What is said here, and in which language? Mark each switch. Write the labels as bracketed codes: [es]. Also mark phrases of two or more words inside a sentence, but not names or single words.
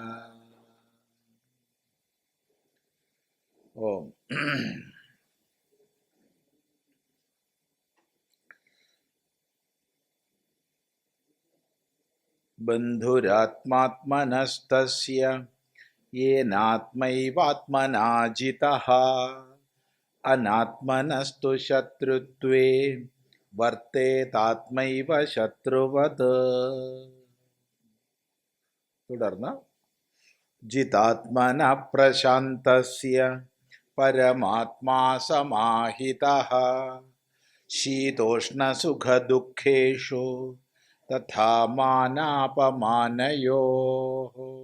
[sa] ओम बन्धुरात्मात्मनस्तस्य येनात्मैवात्मना जितः अनात्मनस्तु शत्रुत्वे वर्तेतात्मैव शत्रुवत्। തുടർന്ന് ജിതാത്മനഃ പ്രശാന്തസ്യ പരമാത്മാ സമാഹിതഃ ശീതോഷ്ണസുഖദുഃഖേഷു തഥാ മാനാപമാനയോഃ।